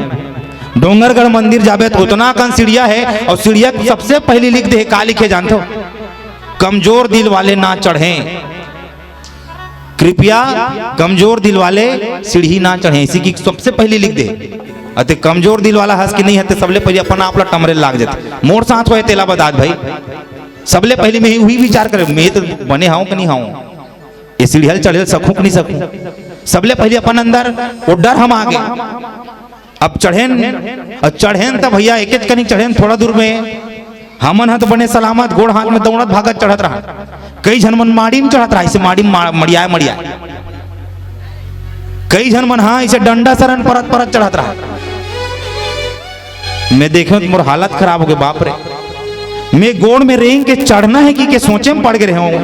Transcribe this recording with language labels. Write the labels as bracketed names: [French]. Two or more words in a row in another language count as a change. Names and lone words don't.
[Chhattisgarhi] डोंगरगढ़ मंदिर जाबे तो उतना कन सीढ़िया है और सीढ़िया सबसे पहली लिख दे का लिखे जानते हो, कमजोर दिल वाले ना चढ़े, कृपया कमजोर दिल वाले सीढ़ी ना चढ़े, इसी की सबसे पहली लिख दे। अते कमजोर दिल वाला हंस के नहीं हते सबले पहले अपना आप ला टमरे लाग जाते मोर साथ होए तेला बदात भाई, सबले पहले में ही विचार करे मैं तो बने हाऊं कि नहीं हाऊं, ये सीढ़िया चढ़े सकूं कि नहीं सकूं, सबले पहले अपन अंदर वो डर हम आगे। अब चढ़ेन तब भैया एक एक कनी चढ़ेन थोड़ा दूर में हमन हाथ बने सलामत गोड़ हाथ में दौड़त भागत चढ़त रहा, कई जन मन माड़ी में चढ़त रहा, इसे माड़ी मड़िया कई जन मन हाँ इसे डंडा सरन परत परत चढ़त रहा। मैं देखे तो मोर हालत खराब हो गई बाप रे, मैं गोड़ में रेंग के चढ़ना है कि सोचे में पड़ गए हूँ।